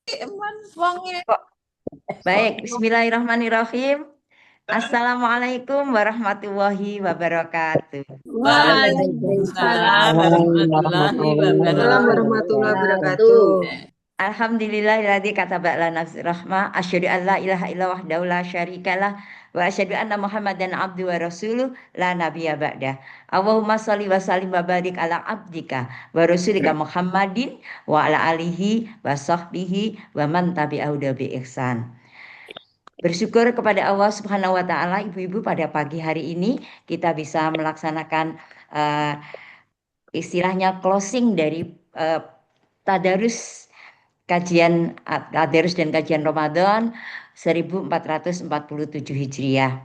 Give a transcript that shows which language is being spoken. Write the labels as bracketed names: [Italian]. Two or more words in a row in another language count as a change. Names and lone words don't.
[Javanese] eman wonge. [Indonesian] Kok baik, [Arabic] Bismillahirrahmanirrahim. السلام عليكم ورحمة الله وبركاته. Waalaikumsalam Assalamualaikum warahmatullahi warahmatullahi Warahmatullahi wabarakatuh. wabarakatuh. wabarakatuh. الحمد لله الذي كتب لنا نفسي رحمة أشهد أن لا إله إلا وحده لا شريك له وأشهد أن محمدا عبد ورسوله لا نبي بعد. اللهم صل وسلم وبارك على عبدك ورسولك محمد وعلى آله وصحبه ومن تبعه بإحسان. [Indonesian] Bersyukur kepada Allah [Arabic] سبحانه وتعالى, [Indonesian] ibu-ibu, pada pagi hari ini kita bisa melaksanakan istilahnya closing dari tadarus tadarus dan kajian Ramadan 1447 Hijriah.